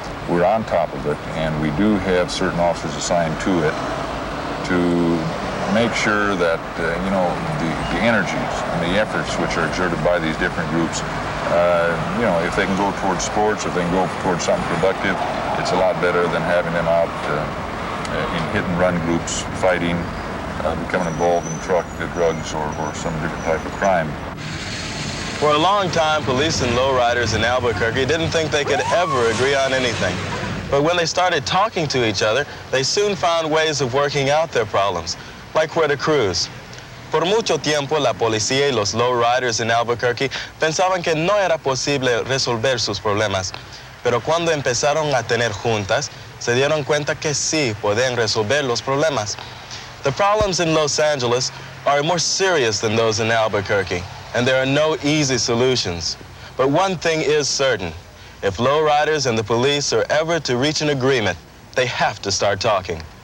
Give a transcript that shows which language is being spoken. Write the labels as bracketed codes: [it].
[en] We're on top of it, and we do have certain officers assigned to it to make sure that, the energies and the efforts which are exerted by these different groups, if they can go towards sports, if they can go towards something productive, it's a lot better than having them out in hit-and-run groups, fighting, becoming involved in drugs or some different type of crime. For a long time, police and lowriders in Albuquerque didn't think they could ever agree on anything. But when they started talking to each other, they soon found ways of working out their problems, like where to cruise. [es] Por mucho tiempo, la policía y los lowriders en Albuquerque pensaban que no era posible resolver sus problemas. Pero cuando empezaron a tener juntas, se dieron cuenta que sí podían resolver los problemas. [en] The problems in Los Angeles are more serious than those in Albuquerque, and there are no easy solutions. But one thing is certain. If lowriders and the police are ever to reach an agreement, they have to start talking.